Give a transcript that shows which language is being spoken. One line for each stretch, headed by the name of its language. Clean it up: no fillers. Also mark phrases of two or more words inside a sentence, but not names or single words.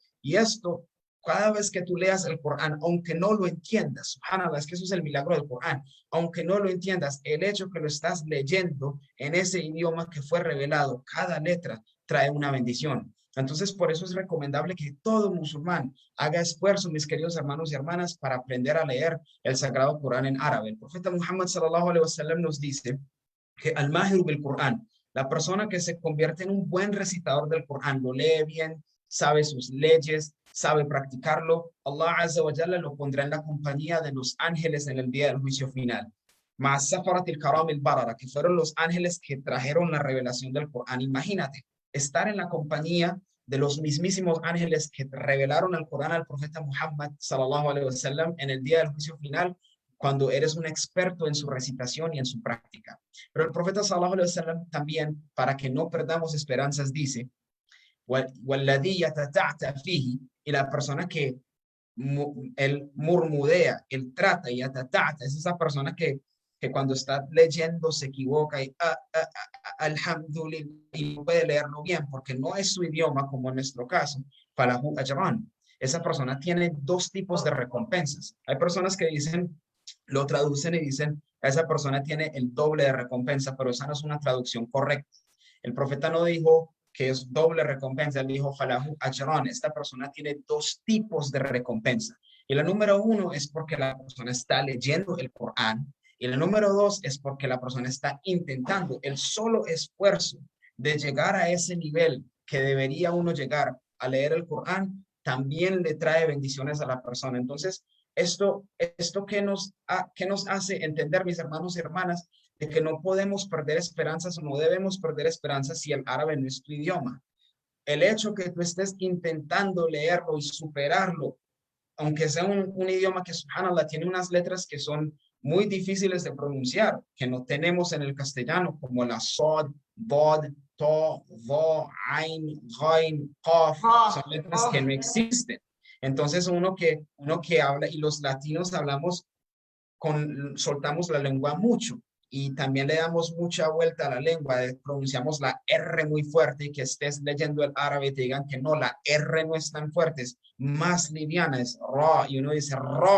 Spanish: Y esto, cada vez que tú leas el Corán, aunque no lo entiendas, subhanallah, es que eso es el milagro del Corán, aunque no lo entiendas, el hecho que lo estás leyendo en ese idioma que fue revelado, cada letra trae una bendición. Entonces, por eso es recomendable que todo musulmán haga esfuerzo, mis queridos hermanos y hermanas, para aprender a leer el Sagrado Corán en árabe. El profeta Muhammad
Arabic: صلى الله عليه وسلم
Spanish: nos dice que
Arabic: الماهر بالقرآن,
Spanish: la persona que se convierte en un buen recitador del Corán, lo lee bien, sabe sus leyes, sabe practicarlo,
Arabic: الله عز وجل
Spanish: lo pondrá en la compañía de los ángeles en el día del juicio final. Más
Arabic: سفرة الكرام البررة,
Spanish: que fueron los ángeles que trajeron la revelación del Corán. Imagínate, estar en la compañía de los mismísimos ángeles que revelaron el Corán al profeta Muhammad
Arabic: صلى الله عليه وسلم
Spanish: en el día del juicio final, cuando eres un experto en su recitación y en su práctica. Pero el profeta
Arabic: صلى الله عليه وسلم
Spanish: también, para que no perdamos esperanzas, dice, y la persona que él murmudea, él trata y atatata, es esa persona que cuando está leyendo se equivoca y alhamdulillah, y no puede leerlo bien porque no es su idioma, como en nuestro caso,
Arabic: فله أجران.
Spanish: Esa persona tiene dos tipos de recompensas. Hay personas que dicen, lo traducen y dicen, esa persona tiene el doble de recompensa, pero esa no es una traducción correcta. El profeta no dijo que es doble recompensa, él dijo,
Arabic: فله أجران,
Spanish: esta persona tiene dos tipos de recompensa. Y la número uno es porque la persona está leyendo el Corán, y la número dos es porque la persona está intentando el solo esfuerzo de llegar a ese nivel que debería uno llegar a leer el Corán, también le trae bendiciones a la persona. Entonces, esto que nos hace entender, mis hermanos y hermanas, de que no podemos perder esperanzas o no debemos perder esperanzas si el árabe no es tu idioma. El hecho que tú estés intentando leerlo y superarlo, aunque sea un idioma que, subhanallah, tiene unas letras que son muy difíciles de pronunciar, que no tenemos en el castellano, como la
Arabic: صاد ضاد طاء ظاء عين غين قاف,
Spanish: son Oh, letras que oh. no existen. Entonces uno que habla, y los latinos hablamos soltamos la lengua mucho y también le damos mucha vuelta a la lengua, pronunciamos la R muy fuerte y que estés leyendo el árabe y te digan que no, la R no es tan fuerte, es más liviana, es ra, y uno dice ra.